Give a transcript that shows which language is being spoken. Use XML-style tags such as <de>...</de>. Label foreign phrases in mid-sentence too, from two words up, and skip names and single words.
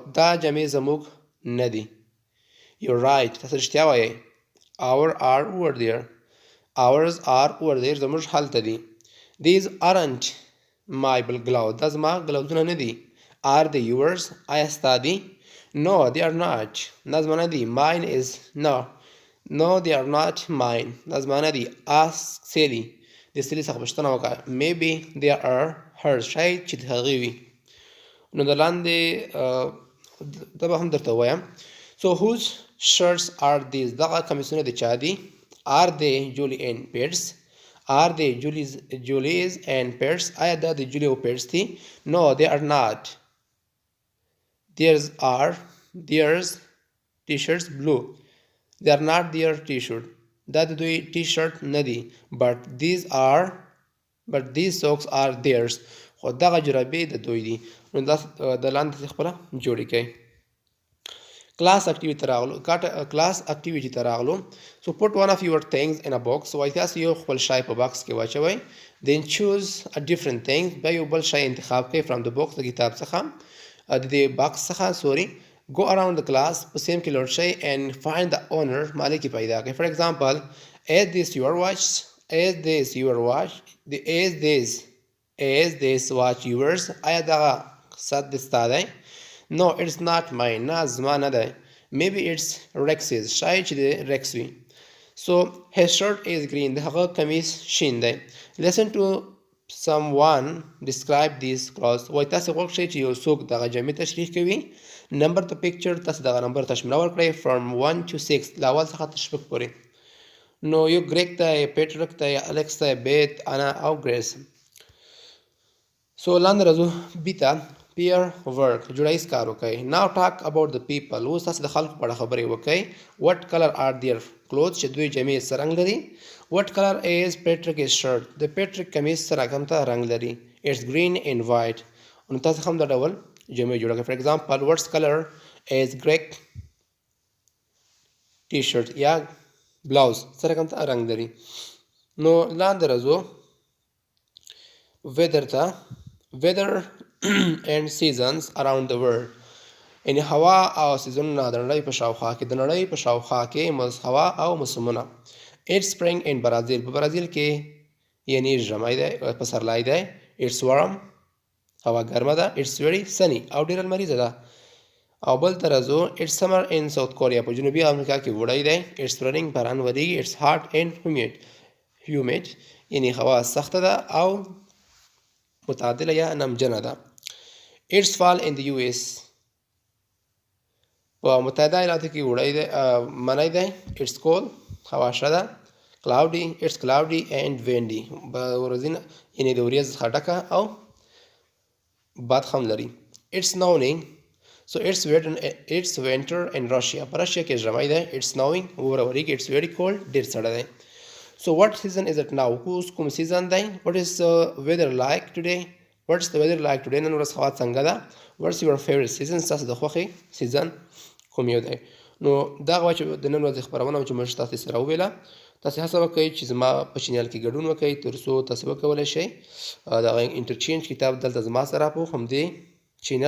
<ps>دا جامې زموږ نه دي.</ps> <en>You're right.</en> <ps>تاسو رښتیا وایئ.</ps> <en>Ours are over there. Ours are over there.</en> <ps>زموږ هلته دي.</ps> <en>These aren't my gloves.</en> <ps>دا زما ګلوزونه نه دي.</ps> <en>Are they yours?</en> <ps>آیا ستا دي؟</ps> <en>No, they are not.</en> <ps>دا زما نه دي.</ps> <en>Mine is no. No, they are not mine.</en> <ps>دا زما نه دي.</ps> <en>Ask Sally.</en> <ps>د سلی څخه پوښتنه وکړه.</ps> <en>Maybe they are hers.</en> <ps>شاید چې د هغې وي. نو د لاندې دا به هم درته ووایم.</ps> <en>So whose shirts are these?</en> <ps>دغه کمیسونه د چا دي؟</ps> <en>Are they Julie and Pete's? Are they Julie's and Pete's?</en> <ps>آیا دا د جولی او پیټس دي؟</ps> <en>No, they are not. Theirs t-shirts blue. They are not their t-shirt.</en> <ps>دا د دوی t-shirt نه دي.</ps> <en>But these socks are theirs.</en> <ps>خو دغه جرابې د دوی دي. نو دا د لاندې خپله جوړې کړئ.</ps> <en>Class activity</en> <ps>ته راغلو.</ps> <en>So put one of your things in a box.</en> <ps>وایي تاسې یو خپل شی په باکس کې واچوئ.</ps> <en>Then choose a different thing.</en> <ps>بیا یو بل شی انتخاب کړئ</ps> <en>from the box</en> <ps>د کتاب څخه د دې باکس څخه</ps> <en>Go around the class</en> <ps>په سیم کې لوټ شئ</ps> <en>and find the owner</en> <ps>مالک یې پیدا کړئ.</ps> <en>For example, is this your watch? Is this watch yours?</en> <ps>آیا دغه ساعت د ستا دی؟</ps> <en>No, it's not mine.</en> <ps>نه زما نه دی.</ps> <en>Maybe it's Rex's.</en> <ps>شاید چې د Rex وي.</ps> <en>So his shirt is green.</en> <ps>د هغه کمیس شین دی.</ps> <en>Listen to someone describe these clothes.</en> <ps>وایي تاسې غوږ شئ چې یو څوک دغه جامې تشریح کوي.</ps> <en>Number the picture.</en> <ps>تاسې دغه نمبر تشمیره ورکړئ</ps> <en>from 1 to 6.</en> <ps>له اول څخه تر شپږ پورې. نو یو ګریک دی، پیټرک دی، الکس دی، بیت، انا او ګریس. So لاندې راځو بي ته.</ps> <en>Peer work.</en> <ps>جوړایز کار وکړئ.</ps> <en>Now talk about the people.</en> <ps>اوس تاسې د خلکو په اړه خبرې وکړئ.</ps> <en>What color are their clothes?</en> <ps>چې دوی جامې څه رنګ لري.</ps> <en>What color is Patrick's shirt?</en> <ps>د پیټریک کمیس سره کوم رنګ لري.</ps> <en>It's green and white.</en> <ps>نو تاسې هم دا ډول جامې جوړه کړئ.</ps> <en>For example, what color is Greg t-shirt</en> <ps>یا blouse سره کوم رنګ لري. نو لاندې راځو weather ته.</ps> <en>Weather and seasons around the world.</en> <ps>یعنی هوا او سیزنونه د نړۍ په شاوخوا کې. د نړۍ په شاوخوا کې هوا او موسمونه.</ps> <en>It's spring in Brazil.</en> <ps>په برازیل کې یعنی ژمی دی، پسرلی دی.</ps> <en>It's warm.</en> <ps>هوا ګرمه ده.</ps> <en>It's very sunny.</en> <ps>او ډېره لمریزه ده. او بل ته راځو.</ps> <en>It's summer in South Korea.</en> <ps>په جنوبي امریکا کې وړی دی.</ps> <en>It's raining.</en> <ps>باران وریږي.</ps> <en>It's hot and humid.</en> <ps>humid یعنی هوا سخته ده او متعدله یا نمجنه ده.</ps> <en>Its fall in the US</en> <ps>په متحده ایالاتو کې وړی دی منی دی.</ps> <en>It's cold</en> <ps>هوا ښه ده.</ps> <en>Cloudy it's cloudy and windy</en> <ps>ورځینه یعنی د وریځ څخه ډکه او باد هم لري.</ps> <en>It's snowing so it's winter in Russia</en> <ps>په رشیا کې ژمی دی.</ps> <en>It's snowing وریږي. It's very cold</en> <ps>ډېر سړه دی.</ps> <en>So what season is it now</en> <ps>اوس کوم سیزن دی.</ps> <en>What is the weather like today What's the weather like today</en> <ps>نن ورځ هوا څنګه ده.</ps> <en>What's your favorite season</en> <ps>ستاسو د خوښې سیزن کوم یو دی. نو دا هغه چې د نن ورځې خپرونه چې موږ تاسو سره وویله. تاسو هڅه وکړئ چې زما په چینل کې ګډون وکړئ تر څو تاسو وکولی شئ دغه انټرچینج کتاب دلته زما سره په همدې چینل</ps>